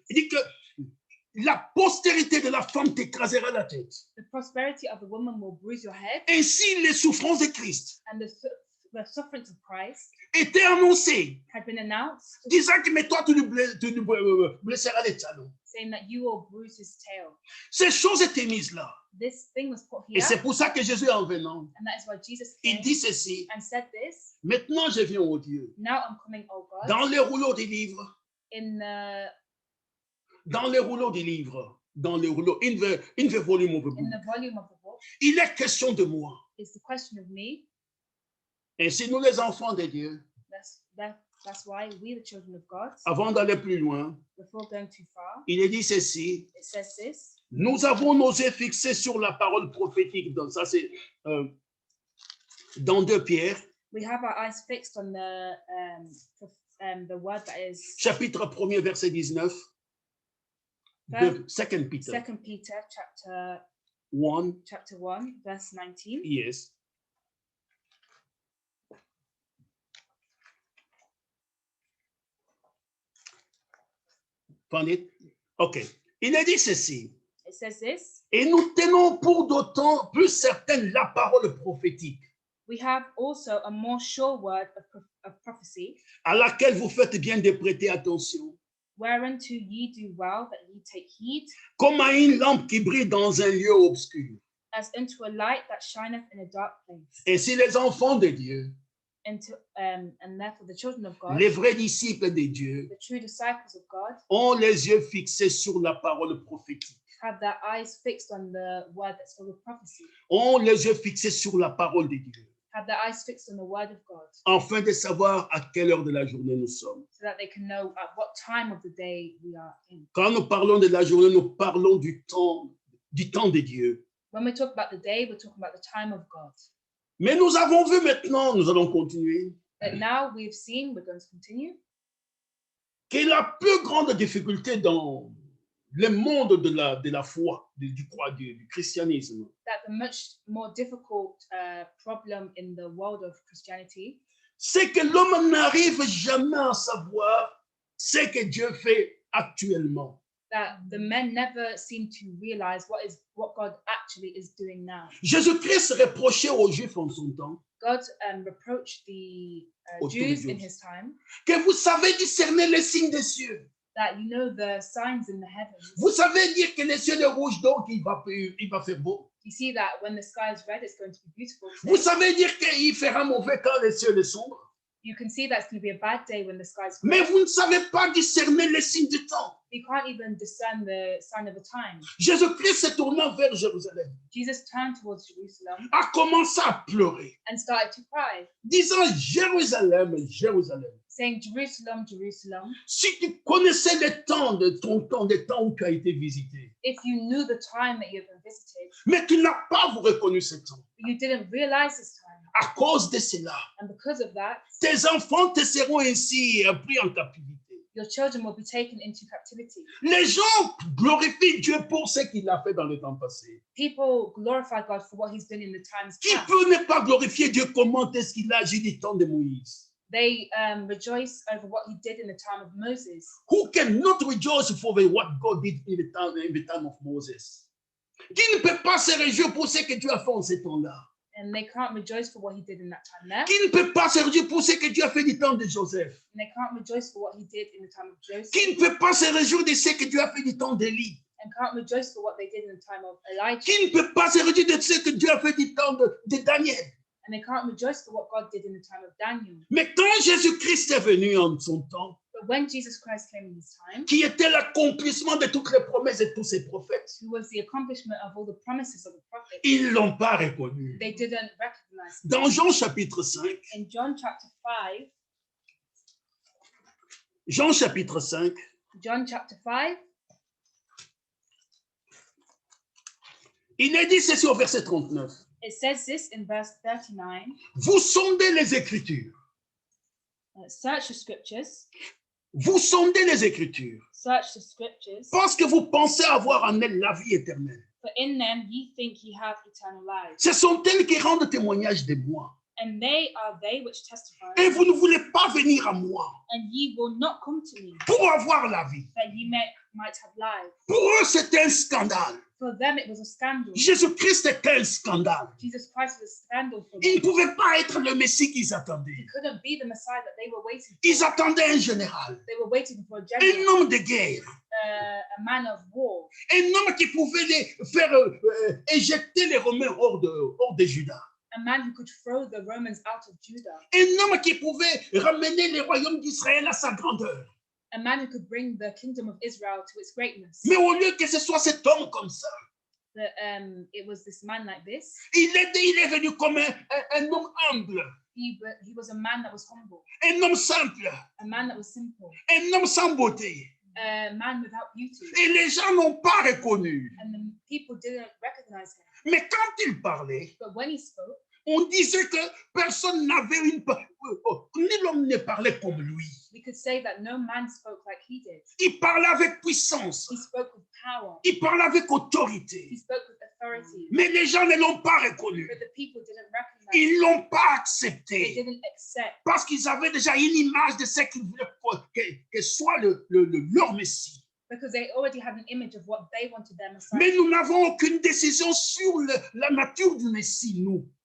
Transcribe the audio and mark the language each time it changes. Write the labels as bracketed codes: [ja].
[fr] il dit que la postérité de la femme t'écrasera la tête. [en] the prosperity of the woman will bruise your head, [fr] Ainsi, les souffrances de Christ [en] and the sufferings of Christ [fr] étaient annoncées, [en] had been announced, [fr] disant que mais toi, tu lui blesseras les talons. [en] saying that you will bruise his tail. [fr] Ces choses étaient mises là. [en] This thing was put [fr] Et [en] here, [fr] c'est pour ça que Jésus, en venant, [en] and that is why Jesus [fr] il [en] came [fr] dit ceci. [en] and said this. [fr] Maintenant, je viens au Dieu. [en] Now I'm coming, O God, [fr] Dans les rouleaux des livres, [en] in the [fr] dans les rouleaux des livres, dans les rouleaux, [en] in the volume of the book. in the volume of the book. [fr] Il est question de moi. [en] It's the question of me. [fr] Ainsi, nous, les enfants de Dieu, [en] That's why we, the children of God, [fr] avant d'aller plus loin, [en] before going too far, [fr] il est dit ceci. [en] it says this. [fr] Nous avons nos yeux fixés sur la parole prophétique. Donc, ça, c'est dans 2 Pierre, [en] We have our eyes fixed on the word that is [fr] chapitre 1er, verset 19. [en] First- 2 Peter 2 Peter chapter 1. 1, verse 19. Yes. Found it? OK. [fr] Il a dit ceci. [en] It says this. [fr] Et nous tenons pour d'autant plus certaine la parole prophétique, [en] We have also a more sure word of prophecy, [fr] à laquelle vous faites bien de prêter attention, [en] whereunto ye do well that ye take heed, [fr] comme à une lampe qui brille dans un lieu obscur. [en] as unto a light that shineth in a dark place. [fr] Ainsi, les enfants de Dieu, [en] And therefore the children of God, [fr] les vrais disciples de Dieu, [en] the true disciples of God, [fr] ont les yeux fixés sur la parole prophétique, [en] have their eyes fixed on the word that's full of prophecy, [fr] ont les yeux fixés sur la parole de Dieu, [en] have their eyes fixed on the word of God, [fr] afin de savoir à quelle heure de la journée nous sommes. [en] so that they can know at what time of the day we are in. [fr] Quand nous parlons de la journée, nous parlons du temps de Dieu. [en] When we talk about the day, we're talking about the time of God. [fr] Mais nous avons vu maintenant, nous allons continuer, [en] But now we've seen, we're going to continue, [fr] que la plus grande difficulté dans le monde de la foi, du christianisme, [en] that the much more difficult problem in the world of Christianity [fr] c'est que l'homme n'arrive jamais à savoir ce que Dieu fait actuellement. [en] that the men never seem to realize what God actually is doing now. [fr] Jésus-Christ reprochait aux Juifs en son temps [en] God reproached the [fr] Autour [en] Jews [fr] de [en] in [fr] Dieu. [en] his time [fr] que vous savez discerner les signes des cieux. [en] that you know the signs in the heavens. [fr] Vous savez dire que les cieux est rouge, donc il va faire beau. [en] You see that when the sky is red, it's going to be beautiful. [fr] Vous [en] today. [fr] savez dire qu'il fera mauvais quand les cieux sont sombres. [en] You can see that it's going to be a bad day when the sky's [fr] Mais [en] red. [fr] vous ne savez pas discerner les signes du temps. [en] You can't even discern the sign of the time. [fr] Jésus-Christ se tournant vers Jérusalem, [en] Jesus turned towards Jerusalem [fr] a commencé à pleurer, [en] and started to cry, [fr] disant Jérusalem, Jérusalem. [en] saying, Jerusalem, Jerusalem, [fr] Si tu connaissais le temps de ton temps, le temps où tu as été visité, [en] if you knew the time that you've been visited, [fr] mais tu n'as pas reconnu ce temps. [en] but you didn't realize this time. [fr] À cause de cela, [en] And because of that, [fr] tes enfants te seront ainsi pris en captivité. [en] your children will be taken into captivity. [fr] Les gens glorifient Dieu pour ce qu'il a fait dans le temps passé. [en] People glorify God for what he's done in the times [fr] Qui [en] past. [fr] peut ne pas glorifier Dieu? Comment est-ce qu'il a agi du temps de Moïse? [en] They rejoice over what he did in the time of Moses. Who cannot rejoice for what God did in the time of Moses? [fr] Qui ne peut pas se réjouir pour ce que Dieu a fait en ce temps-là? [en] And they can't rejoice for what he did in that time there. [fr] Qui ne peut pas se réjouir pour ce que Dieu a fait du temps de Joseph. [en] And they can't rejoice for what he did in the time of Joseph. [fr] Qui ne peut pas se réjouir de ce que Dieu a fait du temps d'Élie. [en] And can't rejoice for what they did in the time of Elijah. [fr] Qui ne peut pas se réjouir de ce que Dieu a fait du temps de Daniel. [en] And they can't rejoice for what God did in the time of Daniel. [fr] Mais quand Jésus-Christ est venu en son temps, [en] But when Jesus Christ came in his time, [fr] qui était l'accomplissement de toutes les promesses de tous ces prophètes, [en] who was the accomplishment of all the promises of the prophets, [fr] ils ne l'ont pas reconnu. [en] they didn't recognize him. [fr] Dans Jean chapitre 5, [en] In John chapter 5, [fr] Jean chapitre 5, [en] John chapter 5, [fr] il est dit ceci au verset 39. [en] it says this in verse 39, [fr] Vous sondez les Écritures. [en] search the scriptures, [fr] Vous sondez les Écritures [en] search the scriptures, [fr] parce que vous pensez avoir en elles la vie éternelle. [en] for in them ye think ye have eternal life. [fr] Ce sont elles qui rendent témoignage de moi. [en] And they are they which testify, [fr] Et vous ne voulez pas venir à moi [en] and ye will not come to me, [fr] pour avoir la vie. [en] that ye might have life. [fr] Pour eux, c'est un scandale. [en] For them it was a scandal. [fr] Jésus-Christ est un scandale. [en] Jesus Christ was a scandal for [fr] Il ne [en] them. [fr] pouvait pas être le Messie qu'ils attendaient. [en] He couldn't be the Messiah that they were waiting for. [fr] Ils attendaient un général, [en] They were waiting for a [fr] un [en] general, [fr] homme de guerre, [en] a man of war, [fr] un homme qui pouvait les faire éjecter les Romains hors de Juda. [en] a man who could throw the Romans out of Judah, [fr] Un homme qui pouvait ramener les royaumes d'Israël à sa grandeur. [en] a man who could bring the kingdom of Israel to its greatness. [fr] Mais au lieu que ce soit cet homme comme ça, [en] That it was this man like this. [fr] il est venu comme un homme humble, [en] He was a man that was humble, [fr] un homme simple, [en] a man that was simple, [fr] un homme sans beauté. [en] a man without beauty. [fr] Et les gens n'ont pas reconnu. [en] And the people didn't recognize him. [fr] Mais quand il parlait, [en] But when he spoke, [fr] on disait que personne n'avait ni l'homme ne parlait comme lui. [en] we could say that no man spoke like he did. [fr] Il parlait avec puissance. [en] He spoke with power. [fr] Il parlait avec [en] He [fr] autorité. [en] spoke with authority. [fr] Mais les gens ne l'ont pas reconnu. [en] But the people didn't recognize him. [fr] Ils ne l'ont pas [en] They [fr] accepté. [en] didn't accept, [fr] Parce qu'ils avaient déjà une image de ce qu'ils voulaient que soit leur Messie. [en] because they already had an image of what they wanted their Messiah. [fr] Mais nous n'avons aucune décision sur la nature du Messie, nous.